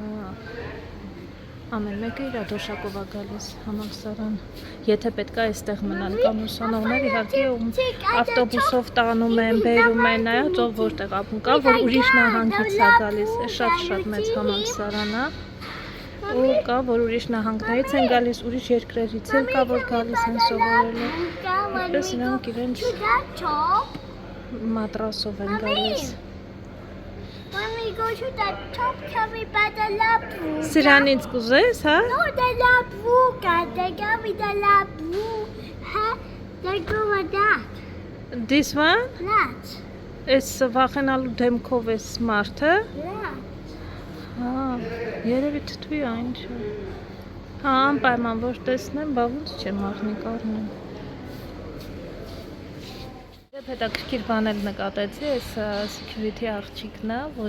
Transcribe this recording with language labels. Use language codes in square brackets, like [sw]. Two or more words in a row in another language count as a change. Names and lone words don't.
[hy] ամեն մեկը իր դոշակով է գալիս համալսարան։ Եթե պետք է այստեղ մնան, կան ուսանողներ իհարկե ում ավտոբուսով տանում են, բերում են, այո, ով որտեղ ապուն կա, որ ուրիշ նահանգից է գալիս, է շատ մեծ համալսարան է։ Ու կա, որ ուրիշ նահանգներից են գալիս, ուրիշ երկրերից էլ կա, որ գալիս են սովորելու։ Այդպես իրանք իրենց մատրասով են գալիս։ [en] When we go to the top, can we buy the labu? [hy] Սրանից կուզես, հա? [en] No, the labu, God. They gave me the labu. Huh? They go with that. This one? That. [hy] Այս վախենալու դեմքով է սմարթը։ [en] That. [hy] Հա, երևի թթվի է ինչ։ Հա, անպայման որ տեսնեմ, բա ոնց չեմ առնի կառնեմ։ Հետաքրքիր բան էլ նկատեցի, այս security աղջիկն է, որ